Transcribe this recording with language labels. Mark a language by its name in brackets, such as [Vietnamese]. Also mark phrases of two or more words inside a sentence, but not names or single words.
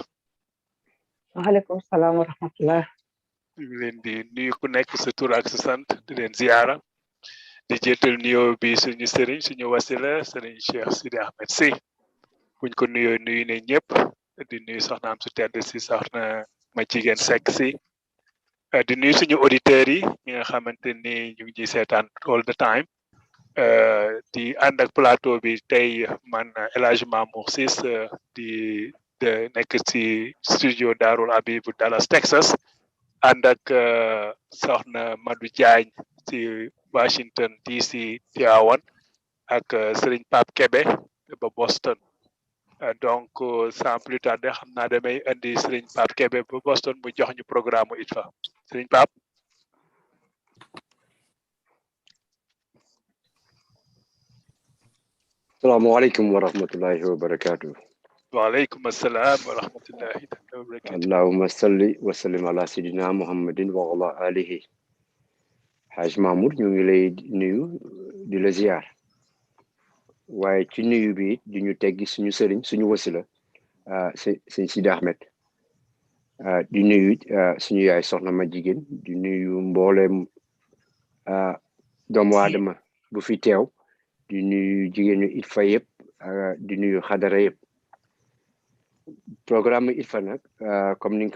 [Arabic] وعليكم السلام ورحمة الله. [Wolof] Ñu ngi leen di nuyu ku nekk sa tur ak sa sant di leen ziara di jéetal nuyoo bi suñu sëriñ suñu wasila sëriñ Cheikh Sidi Ahmed Sy buñ ko nuyoo nuyu ne ñëpp di nuyu soxnaam su tedd si soxna ma jigéen Seck si di nuyu suñu auditeurs yi ñi nga xamante ni ñu ngi seetaan [English] all the time [Wolof] di ànd ak plateau bi tey man El Hadj Mamour Ciss di nekk ci studio Darul Habib bu Dallas Texas ànd ak soxna Madou Diagne ci Washington DC Tivaouane ak Serigne Pape Kebe ba Boston donc [French] sans plus tarder [Wolof] xam naa damay indi Serigne Pape Kebe ba Boston mu jox ñu programme Itfa Serigne Pape. [Arabic] السلام عليكم ورحمة الله وبركاته. وعليكم السلام ورحمة الله وبركاته. اللهم صل وسلم على سيدنا محمد وعلى آله. [Wolof] Haj Mamour ñu ngi lay nuyu di la ziar waaye ci nuyu bi di ñu teggi suñu sëriñ suñu wasila sëñ Sidi Ahmed di nuyu suñu yaay soxna ma jigéen di nuyu mbooleem doomu aadama bu fi teew di nuyu jigéenu Itfa yëpp di nuyu xadara yëpp programme Itfa nag comme ni